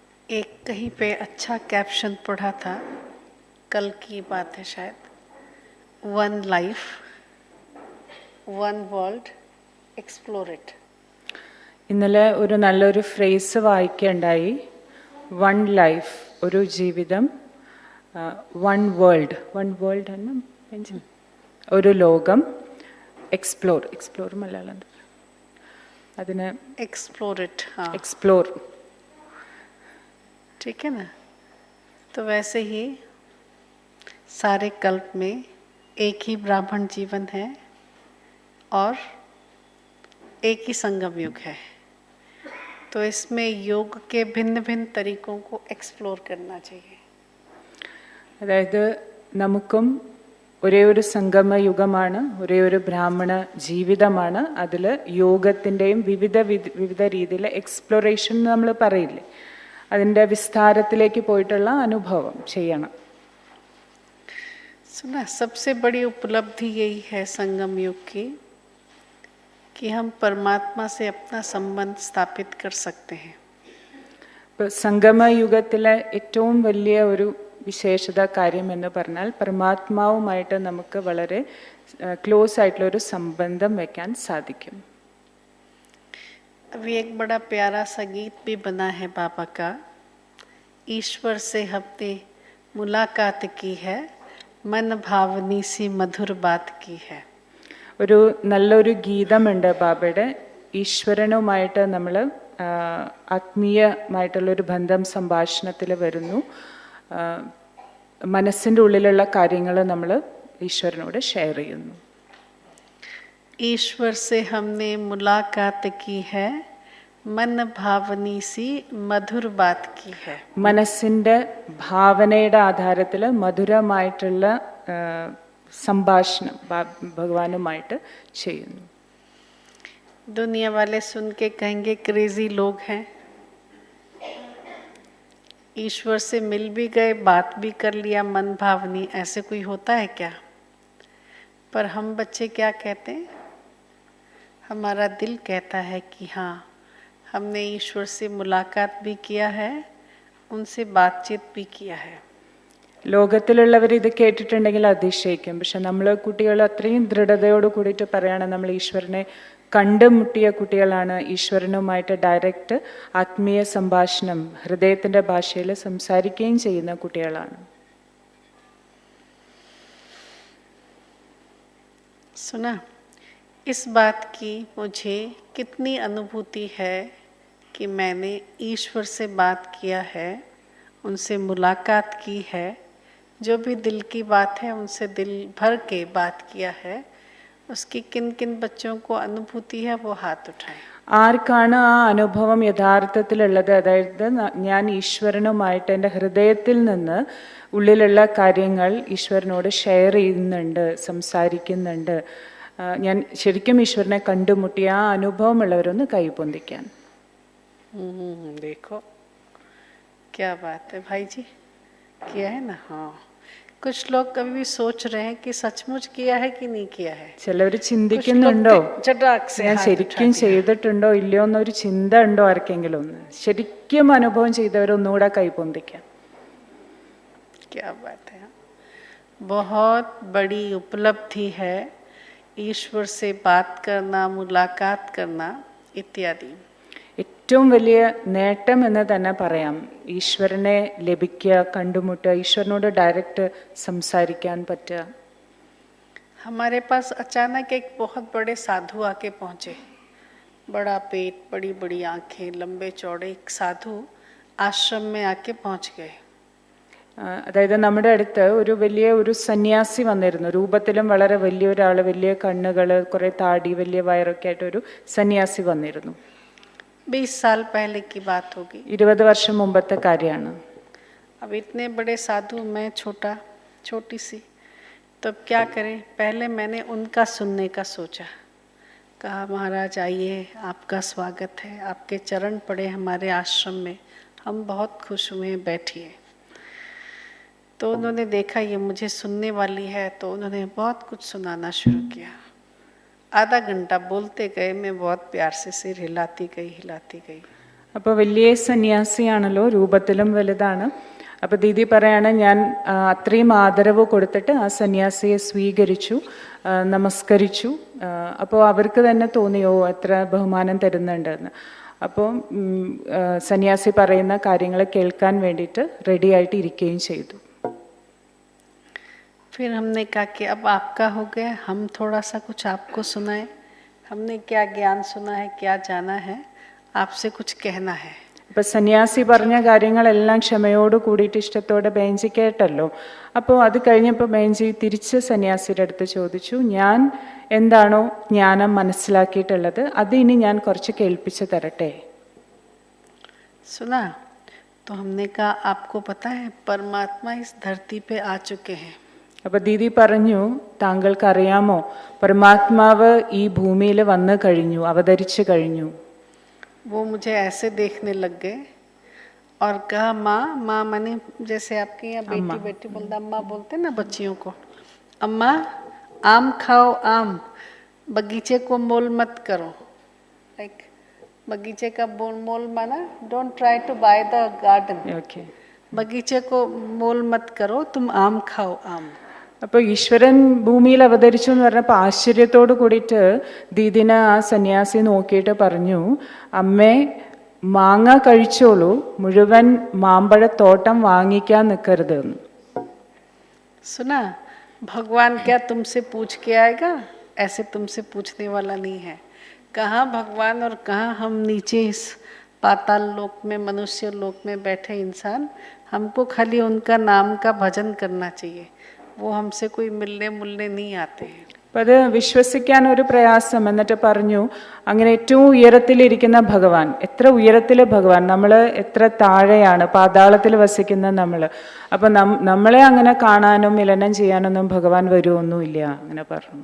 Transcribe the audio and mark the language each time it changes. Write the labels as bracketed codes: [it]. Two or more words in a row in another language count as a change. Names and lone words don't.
[hi] एक कहीं पे अच्छा कैप्शन पढ़ा था, कल की बात है शायद, [en] one life one world explore it. [ml] ഇന്നലെ ഒരു നല്ലൊരു ഫ്രേസ് വായിക്കുകയുണ്ടായി. [en] one life, [ml] ഒരു ജീവിതം, [en] one world [ml] എന്ന ഒരു ലോകം, എക്സ്പ്ലോർ മലയാളം അതിന് [en] explore it. हाँ, [ml] എക്സ്പ്ലോർ. [hi] ठीक है ना. तो वैसे ही सारे कल्प में एक ही ब्राह्मण जीवन है और एक ही संगम युग है. तो इसमें योग के भिन्न भिन्न तरीकों को एक्सप्लोर करना चाहिए. [ml] അതായത് നമുക്കും ഒരേ ഒരു സംഗമ യുഗമാണ്, ഒരേ ഒരു ബ്രാഹ്മണ ജീവിതമാണ്. അതിൽ യോഗത്തിൻ്റെയും വിവിധ രീതിയിലെ എക്സ്പ്ലോറേഷൻ നമ്മൾ പറയില്ലേ, അതിൻ്റെ വിസ്താരത്തിലേക്ക് പോയിട്ടുള്ള അനുഭവം ചെയ്യണം. [hi] सुना, सबसे बड़ी उपलब्धि यही है संगम युग की कि हम परमात्मा से अपना संबंध स्थापित कर सकते हैं. [ml] ഇപ്പോൾ സംഗമ യുഗത്തിലെ ഏറ്റവും വലിയ ഒരു വിശേഷത കാര്യം എന്ന് പറഞ്ഞാൽ പരമാത്മാവുമായിട്ട് നമുക്ക് വളരെ ക്ലോസ് ആയിട്ടുള്ള ഒരു സംബന്ധം വയ്ക്കാൻ സാധിക്കും. [hi] अभी एक बड़ा प्यारा सा गीत भी बना है बाबा का, ईश्वर से हमने मुलाकात की है, मन भावनी सी मधुर बात की है. [ml] ഒരു നല്ലൊരു ഗീതമുണ്ട് ബാബയുടെ. ഈശ്വരനുമായിട്ട് നമ്മൾ ആത്മീയമായിട്ടുള്ളൊരു ബന്ധം സംഭാഷണത്തിൽ വരുന്നു. മനസ്സിൻ്റെ ഉള്ളിലുള്ള കാര്യങ്ങൾ നമ്മൾ ഈശ്വരനോട് ഷെയർ ചെയ്യുന്നു. [hi] ईश्वर से हमने मुलाकात की है, मन भावनी सी मधुर बात की है. [ml] മനസ്സിൻ്റെ ഭാവനയുടെ ആധാരത്തിൽ മധുരമായിട്ടുള്ള സംഭാഷണം ഭഗവാനുമായിട്ട് ചെയ്യുന്നു. [hi] दुनिया वाले सुन के कहेंगे क्रेजी लोग हैं, ईश्वर से मिल भी गए, बात भी कर लिया, मन भावनी, ऐसे कोई होता है क्या? पर हम बच्चे क्या कहते हैं? हमारा दिल कहता है कि हाँ, हमने ईश्वर से मुलाकात भी किया है, उनसे बातचीत भी किया है. [ml] ലോകത്തിലുള്ളവർ ഇത് കേട്ടിട്ടുണ്ടെങ്കിൽ അതിശയിക്കും. പക്ഷെ നമ്മൾ കുട്ടികൾ അത്രയും ദൃഢതയോട് കൂടിയിട്ട് പറയാണ്, നമ്മൾ ഈശ്വരനെ കണ്ടുമുട്ടിയ കുട്ടികളാണ്, ഈശ്വരനുമായിട്ട് ഡയറക്റ്റ് ആത്മീയ സംഭാഷണം ഹൃദയത്തിൻ്റെ ഭാഷയിൽ സംസാരിക്കുകയും ചെയ്യുന്ന കുട്ടികളാണ്. [hi] सुना, इस बात की मुझे कितनी अनुभूति है कि मैंने ईश्वर से बात किया है, उनसे मुलाकात की है, जो भी दिल की बात है उनसे दिल भर के बात किया है. उसकी किन किन बच्चों को अनुभूति है वो हाथ उठाएं. [ml] ആർക്കാണ് ആ അനുഭവം യഥാർത്ഥത്തിലുള്ളത്? അതായത് ഞാൻ ഈശ്വരനുമായിട്ട് എൻ്റെ ഹൃദയത്തിൽ നിന്ന് ഉള്ളിലുള്ള കാര്യങ്ങൾ ഈശ്വരനോട് ഷെയർ ചെയ്യുന്നുണ്ട്, സംസാരിക്കുന്നുണ്ട്, ഞാൻ ശരിക്കും ഈശ്വരനെ കണ്ടുമുട്ടിയ ആ അനുഭവമുള്ളവരൊന്ന് കൈപൊന്തിക്കാൻ. [hi] देखो क्या बात है भाई जी, किया है ना. हाँ, कुछ लोग कभी भी सोच रहे हैं कि सचमुच किया है कि नहीं किया है. [ml] ചിലവർ ചിന്തിക്കുന്നുണ്ടോ [hi] चटाक से [ml] ഞാൻ ശരിക്കും ചെയ്തിട്ടുണ്ടോ ഇല്ലയോ എന്നൊരു ചിന്ത ഉണ്ടോ ആർക്കെങ്കിലും? ഒന്ന് ശരിക്കും അനുഭവം ചെയ്തവരൊന്നുകൂടെ കൈപൊന്തിക്കാൻ. [hi] क्या बात है. बहुत बड़ी उपलब्धि है ईश्वर से बात करना, मुलाकात करना इत्यादि. [ml] ഏറ്റവും വലിയ നേട്ടം എന്ന് തന്നെ പറയാം ഈശ്വരനെ ലഭിക്കുക, കണ്ടുമുട്ടുക, ഈശ്വരനോട് ഡയറക്റ്റ് സംസാരിക്കാൻ പറ്റുക. [hi] हमारे पास अचानक एक बहुत बड़े साधु आके पहुँचे, बड़ा पेट, बड़ी बड़ी आंखें, लंबे चौड़े एक साधु आश्रम में आके पहुँच गए. [ml] അതായത് നമ്മുടെ അടുത്ത് ഒരു വലിയ ഒരു സന്യാസി വന്നിരുന്നു. രൂപത്തിലും വളരെ വലിയൊരാൾ, വലിയ കണ്ണുകൾ, കുറേ താടി, വലിയ വയറൊക്കെ ആയിട്ട് ഒരു സന്യാസി വന്നിരുന്നു. [hi] 20 साल पहले की बात होगी. [ml] 20 വർഷം മുമ്പത്തെ കാര്യമാണ്. [hi] अब इतने बड़े साधु, मैं छोटी सी, तब क्या करें? पहले मैंने उनका सुनने का सोचा. कहा महाराज आइए, आपका स्वागत है, आपके चरण पड़े हमारे आश्रम में, हम बहुत खुश हुए, बैठिए. तो उन्होंने देखा ये मुझे सुनने वाली है, तो उन्होंने बहुत कुछ सुनाना शुरू किया. आधा घंटा बोलते गए, मैं बहुत प्यार से सिर हिलाती गई. [ml] അപ്പോൾ വലിയ സന്യാസിയാണല്ലോ, രൂപത്തിലും വലുതാണ്. അപ്പോൾ ദീദി പറയാണ്, ഞാൻ അത്രയും ആദരവ് കൊടുത്തിട്ട് ആ സന്യാസിയെ സ്വീകരിച്ചു, നമസ്കരിച്ചു. അപ്പോൾ അവർക്ക് തന്നെ തോന്നിയോ എത്ര ബഹുമാനം തരുന്നുണ്ടെന്ന്. അപ്പോൾ സന്യാസി പറയുന്ന കാര്യങ്ങൾ കേൾക്കാൻ വേണ്ടിയിട്ട് റെഡി ആയിട്ട് ഇരിക്കുകയും ചെയ്തു. [hi] फिर हमने कहा कि अब आपका हो गया, हम थोड़ा सा कुछ आपको सुनाएं. हमने क्या ज्ञान सुना है, क्या जाना है, आपसे कुछ कहना है. [ml] അപ്പോൾ സന്യാസി പറഞ്ഞ കാര്യങ്ങളെല്ലാം ക്ഷമയോട് കൂടിയിട്ട് ഇഷ്ടത്തോടെ ബേഞ്ചി കേട്ടല്ലോ. അപ്പോൾ അത് കഴിഞ്ഞപ്പോൾ ബേഞ്ചി തിരിച്ച് സന്യാസിയുടെ അടുത്ത് ചോദിച്ചു, ഞാൻ എന്താണോ ജ്ഞാനം മനസ്സിലാക്കിയിട്ടുള്ളത് അത് ഇനി ഞാൻ കുറച്ച് കേൾപ്പിച്ച് തരട്ടെ. [hi] सुना? तो हमने कहा आपको पता है परमात्मा इस धरती पे आ चुके हैं. [ml] അപ്പോൾ ദീദി പറഞ്ഞു, താങ്കൾക്കറിയാമോ പരമാത്മാവ് ഈ ഭൂമിയിൽ വന്നു കഴിഞ്ഞു, അവതരിച്ചു കഴിഞ്ഞു. [hi] वो मुझे ऐसे देखने लग गए और कहा माँ, माँ माने जैसे आपके यहाँ बेटी बेटी बोलता, अम्मा बोलते ना बच्चियों को, अम्मा आम खाओ आम, बगीचे को मोल मत करो. [en] लाइक [hi] बगीचे का मोल माना [en] don't try to buy the garden. [ml] ഓക്കെ. [hi] बगीचे को मोल मत करो, तुम आम खाओ आम. [ml] അപ്പോൾ ഈശ്വരൻ ഭൂമിയിൽ അവതരിച്ചു എന്ന് പറഞ്ഞപ്പോൾ ആശ്ചര്യത്തോട് കൂടിയിട്ട് ദീദിനെ ആ സന്യാസി നോക്കിയിട്ട് പറഞ്ഞു, അമ്മേ മാങ്ങ കഴിച്ചോളൂ, മുഴുവൻ മാമ്പഴത്തോട്ടം വാങ്ങിക്കാൻ നിൽക്കരുത്. [hi] सुना? भगवान क्या तुमसे पूछ के आएगा? ऐसे तुमसे पूछने वाला नहीं है. कहाँ भगवान और कहाँ हम नीचे इस पाताल लोक में, मनुष्य लोक में बैठे इंसान. हमको खाली उनका नाम का भजन करना चाहिए. वो हमसे कोई मिलने मुलने नहीं आते हैं. [ml] അപ്പം അത് വിശ്വസിക്കാൻ ഒരു പ്രയാസം. എന്നിട്ട് പറഞ്ഞു, അങ്ങനെ ഏറ്റവും ഉയരത്തിലിരിക്കുന്ന ഭഗവാൻ, എത്ര ഉയരത്തിലെ ഭഗവാൻ, നമ്മൾ എത്ര താഴെയാണ്, പാതാളത്തിൽ വസിക്കുന്ന നമ്മൾ. അപ്പം നമ്മളെ അങ്ങനെ കാണാനും മിലനം ചെയ്യാനൊന്നും ഭഗവാൻ വരുമൊന്നുമില്ല, അങ്ങനെ പറഞ്ഞു.